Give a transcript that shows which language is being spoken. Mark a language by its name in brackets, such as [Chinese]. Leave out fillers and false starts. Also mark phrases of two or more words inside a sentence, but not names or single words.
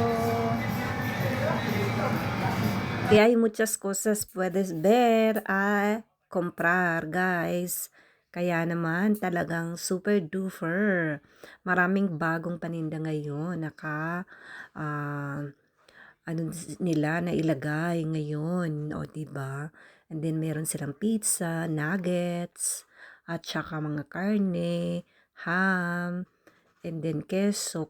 [Spanish] Y hay muchas cosas puedes ver a comprar, [Filipino] guys. Kaya naman talagang super duper. Maraming bagong paninda ngayon. Ah, ano nila na ilagay ngayon, o 'di ba? [English] And then [Filipino] meron silang pizza, nuggets, at saka mga karne, ham, [English] and then [Filipino] keso.